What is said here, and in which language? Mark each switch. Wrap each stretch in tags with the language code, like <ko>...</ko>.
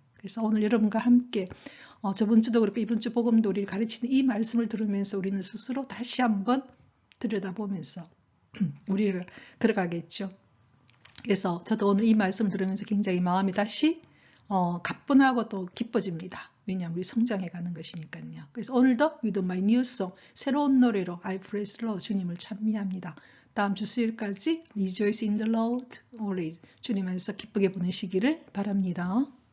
<ko>그래서 오늘 여러분과 함께 저번 주도 그렇고 이번 주 복음도 우리를 가르치는 이 말씀을 들으면서 우리는 스스로 다시 한번 들여다보면서 우리를 걸어가겠죠. 그래서 저도 오늘 이 말씀을 들으면서 굉장히 마음이 다시 가뿐하고 또 기뻐집니다. 왜냐하면 우리 성장해 가는 것이니까요. 그래서 오늘도</ko> <en>With My New Song</en> <ko>새로운 노래로</ko> <en>I Praise the Lord</en> <ko>주님을 찬미합니다. 다음 주 수요일까지</ko> <en>Rejoice in the Lord always</en> <ko>주님 안에서 기쁘게 보내시기를 바랍니다.</ko>